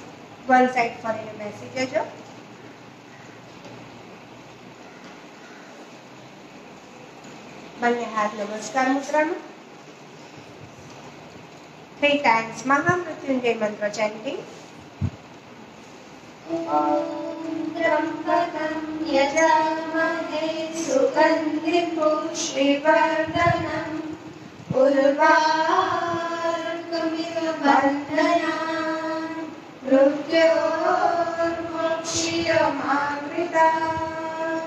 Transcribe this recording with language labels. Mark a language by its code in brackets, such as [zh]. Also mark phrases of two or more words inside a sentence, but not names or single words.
[en] One side for a message. [gu] બંને હાથ નમસ્કાર મુદ્રામાં. [en] 3 times મહામૃત્યુંજય મંત્ર chanting. [sa] त्र्यम्बकं यजामहे सुगन्धिं पुष्टिवर्धनम् उर्वारुकमिव बन्धनान् मृत्योर्मोक्षीयमामृताम्.